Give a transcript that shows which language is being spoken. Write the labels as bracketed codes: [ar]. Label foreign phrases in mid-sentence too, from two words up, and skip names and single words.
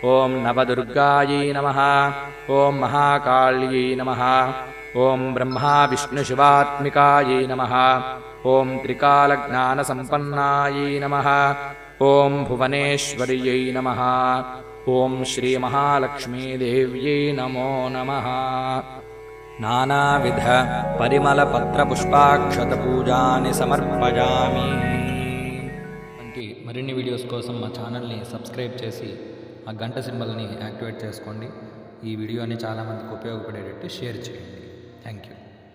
[sa] ॐ नवदुर्गायै नमः ॐ महाकाल्यै नमः ॐ ब्रह्मा विष्णुशिवात्मिकायै नमः ॐ त्रिकालज्ञानसम्पन्नायै नमः ॐ भुवनेश्वर्यै नमः ॐ श्रीमहालक्ष्मीदेव्यै नमो नमः नानाविध परिमलपत्रपुष्पाक्षतपूजानि समर्पयामि [te] వంటి మరిన్ని వీడియోస్ కోసం మా ఛానల్ని సబ్స్క్రైబ్ చేసి ఆ గంట సింబల్ని యాక్టివేట్ చేసుకోండి. ఈ వీడియోని చాలామందికి ఉపయోగపడేటట్టు షేర్ చేయండి. [en] thank you.